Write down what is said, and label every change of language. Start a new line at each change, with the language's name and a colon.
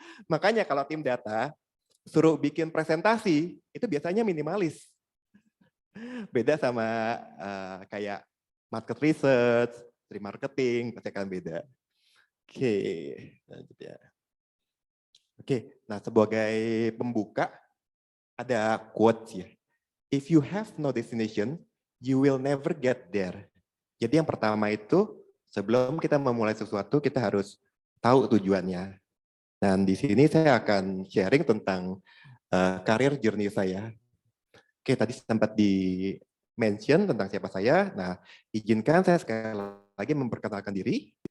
Indonesian: Makanya kalau tim data suruh bikin presentasi, itu biasanya minimalis. Beda sama kayak market research, remarketing, pasti akan beda. Oke, lanjut ya. Oke, nah sebagai pembuka, ada quotes ya.
English: If you have no destination, you will never get there.
Indonesian: Jadi yang pertama itu, sebelum kita memulai sesuatu, kita harus tahu tujuannya. Dan di sini saya akan sharing tentang karir journey saya. Oke, tadi sempat di-mention tentang siapa saya. Nah, izinkan saya sekali lagi memperkenalkan diri.